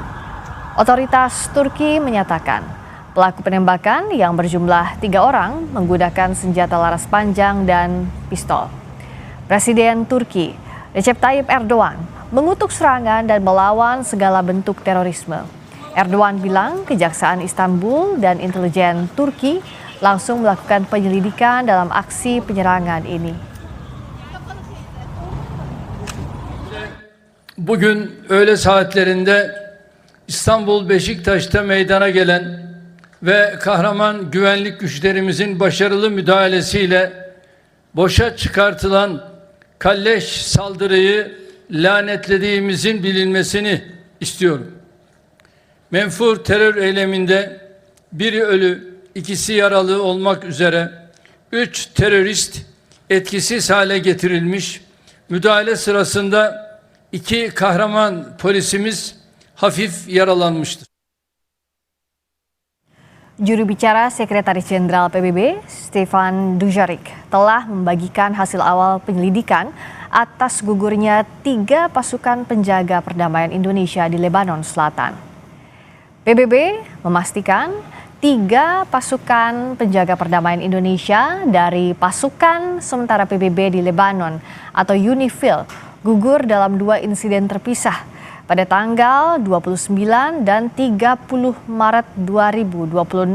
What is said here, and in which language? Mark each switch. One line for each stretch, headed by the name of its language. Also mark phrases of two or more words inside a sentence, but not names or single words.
Indonesian: Otoritas Turki menyatakan pelaku penembakan yang berjumlah 3 orang menggunakan senjata laras panjang dan pistol. Presiden Turki Recep Tayyip Erdogan mengutuk serangan dan melawan segala bentuk terorisme. Erdogan bilang Kejaksaan Istanbul dan intelijen Turki langsung melakukan penyelidikan dalam aksi penyerangan ini.
Turkish: Bugün öğle saatlerinde İstanbul Beşiktaş'ta meydana gelen ve kahraman güvenlik güçlerimizin başarılı müdahalesiyle boşa çıkartılan kalleş saldırıyı lanetlediğimizin bilinmesini istiyorum. Menfur terör eyleminde biri ölü, 2'si yaralı olmak üzere 3 terörist etkisiz hale getirilmiş. Müdahale sırasında 2 kahraman polisimiz hafif yaralanmıştır.
Indonesian: Juru bicara Sekretaris Jenderal PBB, Stefan Dujarric, telah membagikan hasil awal penyelidikan atas gugurnya 3 pasukan penjaga perdamaian Indonesia di Lebanon Selatan. PBB memastikan 3 pasukan penjaga perdamaian Indonesia dari pasukan sementara PBB di Lebanon atau UNIFIL gugur dalam 2 insiden terpisah pada tanggal 29 dan 30 Maret 2026.